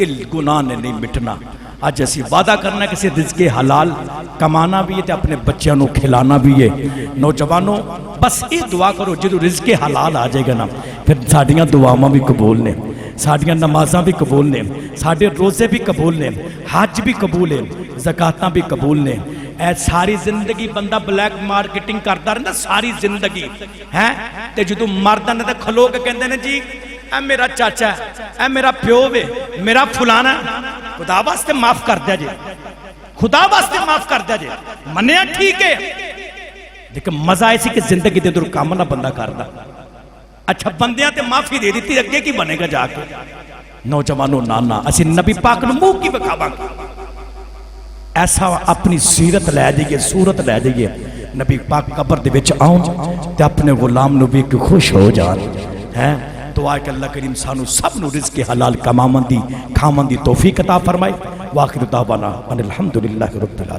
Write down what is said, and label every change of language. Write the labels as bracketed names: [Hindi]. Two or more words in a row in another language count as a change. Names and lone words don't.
[Punjabi] اس گناہ نے نہیں مٹنا آج ایسی وعدہ کرنا ہے کسی رزق حلال کمانا بھی ہے تے اپنے بچیاں نو کھلانا بھی ہے نوجوانوں بس یہ دعا کرو جدو رزق حلال آ جائے گا نا پھر ساڑیاں دعاواں بھی قبول نے ساڑیاں نمازاں بھی قبول نے ساڑے روزے بھی قبول نے حج بھی قبول ہے زکاتاں بھی قبول نے اے ساری زندگی بندہ [English] black marketing [Punjabi] کرتا رہتا ساری زندگی ہے تے جدو مردہ نے تے کھلو کے کہندے نے جی اے میرا چاچا ہے اے میرا پیو ہے میرا فلانا خدا واسطے معاف کر دیا جی خدا واسطے معاف کر دیا جی منیا ٹھیک ہے لیکن مزہ ایسی کہ زندگی دے در کام نہ بندہ کردا اچھا بندیاں تے معافی دے دیتی اگے کی بنے گا جا کے نوجوانوں نانا اسی نبی پاک نو منہ کی بکھاواں ایسا اپنی سیرت لے جائیے صورت لے جائیے نبی پاک قبر دے وچ آؤں تے اپنے غلام نو بھی خوش ہو جان ہیں دعا کہ اللہ کریم سانو سب نو رزق حلال کماون دی کھاون دی توفیق عطا فرمائے [Arabic] واخر دعوانا ان الحمدللہ رب العالمین